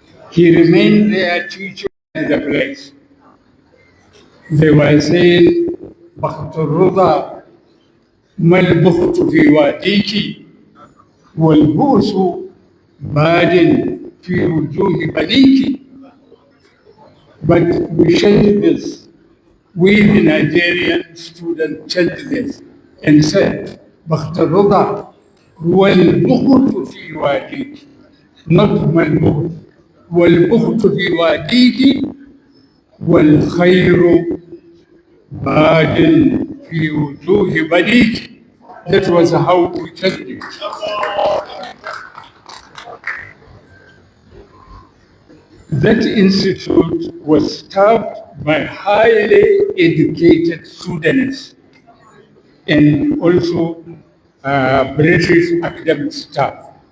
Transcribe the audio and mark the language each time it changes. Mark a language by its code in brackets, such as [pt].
[en] He remained there teaching in the place. They were saying, [ar] بخت الرضا ما البخت في واديك والبؤس باد في وجوه بنيك. [en] But we changed this. We, the Nigerian students, changed this and said, [ar] بخت الرضا والبخت في واديك. [en] Not [ar] ما البخت. والبخت في واديك والخير باد في وجوه بنيك. [en] That was how we changed it. That institute was staffed by highly educated students and also British academic staff.